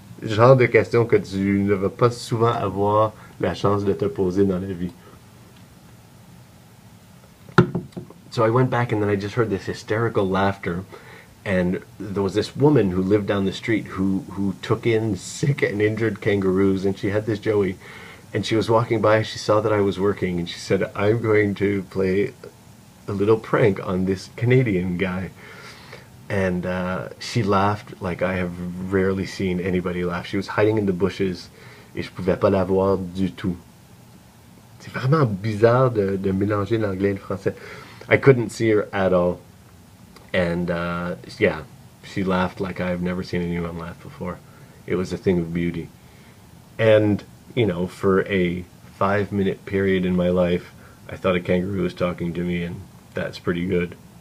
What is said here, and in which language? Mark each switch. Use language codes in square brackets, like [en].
[fr] Genre de question que tu ne vas pas souvent avoir la chance de te poser dans la vie. [en] So I went back, and then I just heard this hysterical laughter. And there was this woman who lived down the street who took in sick and injured kangaroos, and she had this Joey. And she was walking by, she saw that I was working, and she said, "I'm going to play a little prank on this Canadian guy." And she laughed like I have rarely seen anybody laugh. She was hiding in the bushes, [fr] et je pouvais pas la voir du tout. C'est vraiment bizarre de mélanger l'anglais et le français. [en] I couldn't see her at all. And yeah, she laughed like I've never seen anyone laugh before. It was a thing of beauty. And, you know, for a 5-minute period in my life, I thought a kangaroo was talking to me, and that's pretty good.